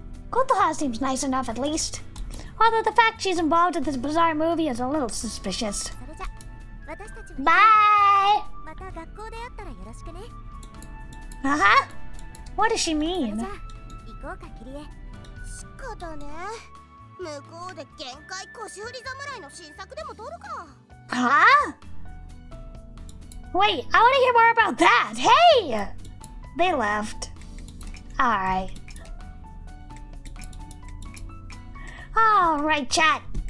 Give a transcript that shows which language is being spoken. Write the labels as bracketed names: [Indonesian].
[English] Kotoha seems nice enough at least. Although the fact she's involved in this bizarre movie is a little suspicious. [Japanese] それじゃ、私たちも [English] Bye! [Japanese] また学校で会ったらよろしくね。 [English] Uh-huh? What does she [Japanese] それ [English] mean? [Japanese] じゃあ、行こうか、キリエ。しかだね。向こうで限界腰振り侍の新作でも撮るか。 [English] Huh? Wait, I want to hear more about that. Hey! They left. Alright. Alright, chat.